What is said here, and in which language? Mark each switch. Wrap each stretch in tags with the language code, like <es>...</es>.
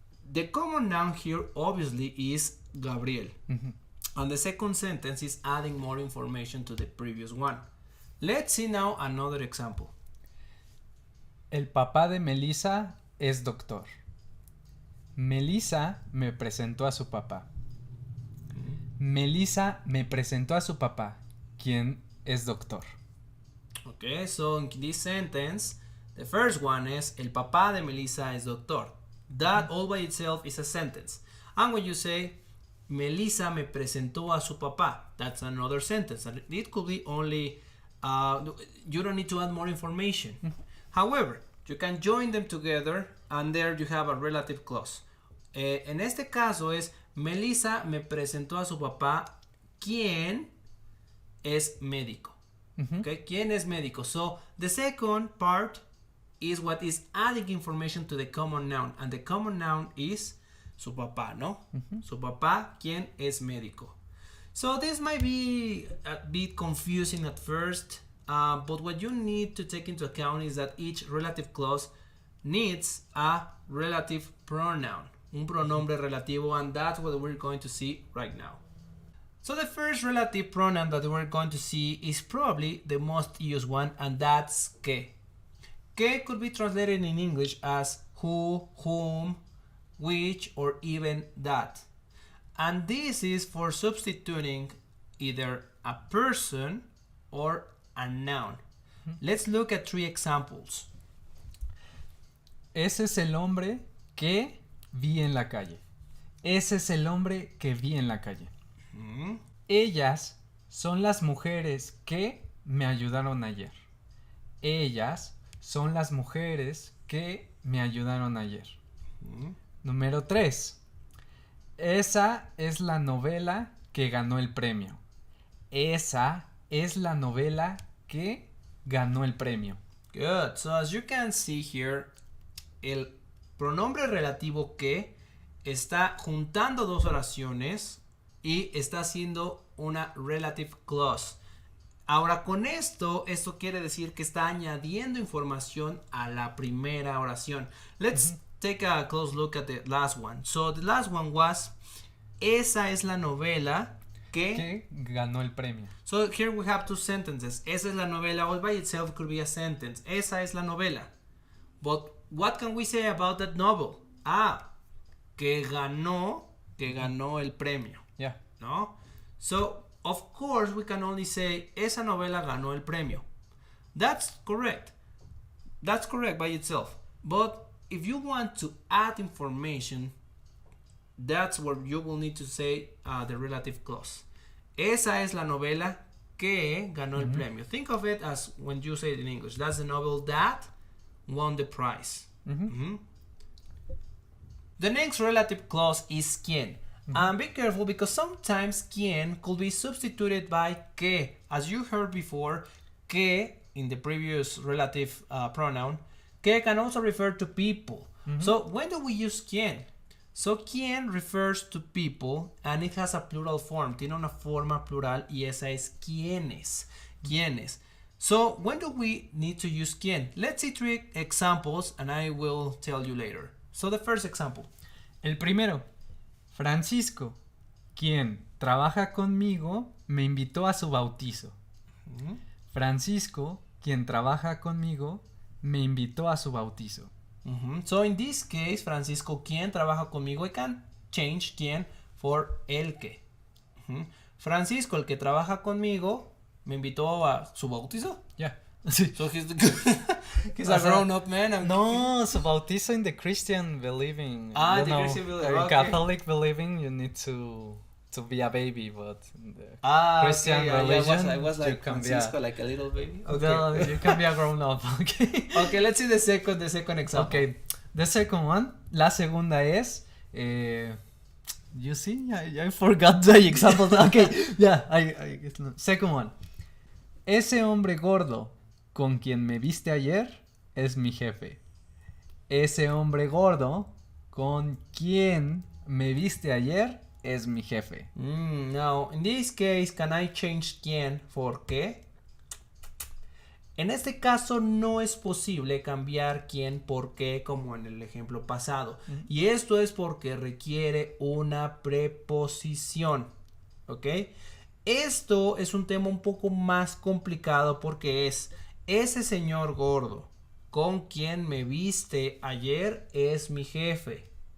<en>The common noun here obviously is Gabriel. And the second sentence is adding more information to the previous one. Let's see now another example.</en> <es>El papá de Melissa es doctor. Melissa me presentó a su papá. Melissa me presentó a su papá, quien es doctor.</es> <en>Okay, so in this sentence, the first one is</en> <es>el papá de Melissa es doctor.</es> <en>That all by itself is a sentence. And when you say</en> <es>Melissa me presentó a su papá,</es> <en>that's another sentence. And it could be only, you don't need to add more information. However, you can join them together and there you have a relative clause.</en> <es>En este caso es Melissa me presentó a su papá, quien es médico. Okay, quien es médico.</es> <en>So the second part is what is adding information to the common noun, and the common noun is su papá, ¿no?</en> <es>Su papá, quien es médico.</es> <en>So this might be a bit confusing at first, but what you need to take into account is that each relative clause needs a relative pronoun,</en> <es>un pronombre relativo,</es> <en>and that's what we're going to see right now. So the first relative pronoun that we're going to see is probably the most used one, and that's que. Que could be translated in English as who, whom, which, or even that. And this is for substituting either a person or a noun. Let's look at 3 examples.</en> <es>Ese es el hombre que vi en la calle. Ese es el hombre que vi en la calle. Ellas son las mujeres que me ayudaron ayer. Ellas son las mujeres que me ayudaron ayer. Número 3. Esa es la novela que ganó el premio. Esa es la novela que ganó el premio.</es> <en>Good. So as you can see here,</en> <es>el pronombre relativo que está juntando 2 oraciones y está haciendo una relative clause. Ahora con esto quiere decir que está añadiendo información a la primera oración.</es> <en>Let's take a close look at the last one. So the last one was,</en> <es>esa es la novela que ganó el premio.</es> <en>So here we have 2 sentences.</en> <es>Esa es la novela,</es> <en>all by itself could be a sentence.</en> <es>Esa es la novela.</es> <en>But what can we say about that novel?</en> <es>Que ganó el premio.</es> <en>Yeah. ¿No? So, of course, we can only say,</en> <es>esa novela ganó el premio.</es> <en>That's correct. That's correct by itself. But if you want to add information, that's where you will need to say the relative clause.</en> <es>Esa es la novela que ganó el premio.</es> <en>Think of it as when you say it in English. That's the novel that won the prize. The next relative clause is quien. And be careful because sometimes quien could be substituted by que. As you heard before, que in the previous relative pronoun, que can also refer to people. So when do we use quien? So quien refers to people and it has a plural form.</en> <es>Tiene una forma plural y esa es quienes.</es> <en>Quienes. So when do we need to use quien? Let's see 3 examples and I will tell you later. So the first example.</en> <es>El primero. Francisco, quien trabaja conmigo, me invitó a su bautizo. Francisco, quien trabaja conmigo, me invitó a su bautizo.</es> <en>So in this case,</en> <es>Francisco, quien trabaja conmigo,</es> <en>I can change quien for el que.</en> <es>Francisco, el que trabaja conmigo, me invitó a su bautizo.</es> <en>Yeah. So he's a grown-up man. No, su bautizo in the Christian believing. Christian believing. In Okay. Catholic believing, you need to be a baby, but in the Christian okay, religion, I was like you can Francisco, be like a little baby. no, you can be a grown up. Okay. Okay, let's see the second example. Okay, the second one.</en> <es>La segunda es.</es> <en>You see, I forgot the example. Okay, yeah, I second one.</en> <es>Ese hombre gordo con quien me viste ayer es mi jefe. Ese hombre gordo con quien me viste ayer es mi jefe.</es> <en>Now, in this case, can I change quien for qué?</en> <es>En este caso no es posible cambiar quién por qué como en el ejemplo pasado. Y esto es porque requiere una preposición. ¿Ok? Esto es un tema un poco más complicado porque es ese señor gordo con quien me viste ayer es mi jefe.</es>